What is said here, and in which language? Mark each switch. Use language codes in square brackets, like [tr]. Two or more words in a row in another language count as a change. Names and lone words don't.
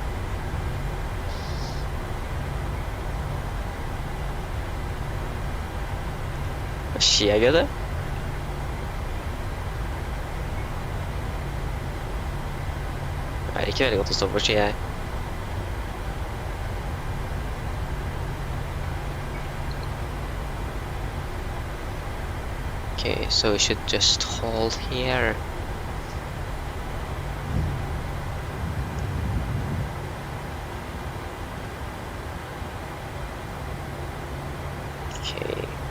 [no] Hva skjer det? Det er ikke veldig godt å stå på ski her. [en] Okay, so we should just hold here. Okay.